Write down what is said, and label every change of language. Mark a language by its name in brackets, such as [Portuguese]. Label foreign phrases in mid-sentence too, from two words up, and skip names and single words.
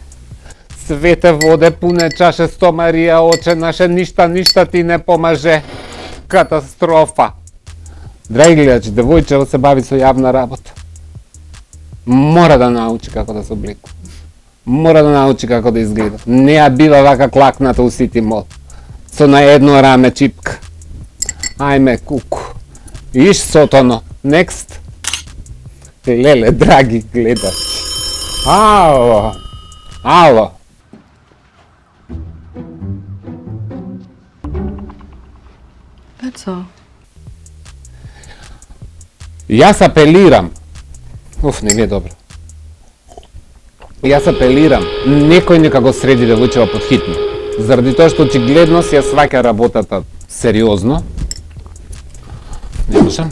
[Serbian] Свете воде, пуне чаше, сто Марија, оче наше, ништа ти не помаже. [Macedonian] Катастрофа. Драги гледачи, девојчево се бави со јавна работа. Мора да научи како да се облекува. Мора да научи како да изгледа. Не ја бива вака клакната у Сити Мол. Со на едно раме чипка. Ајме, куку. Иш сотоно. [English] Next. [Macedonian] Леле, драги гледачи. Ало. Ало. [English] That's all. [Macedonian] Јас апелирам. Не ми е добро. Јас апелирам. Некој нека го среди девојчева под хитно. Заради тоа што очигледно си ја сваќа работата сериозно. Не можам.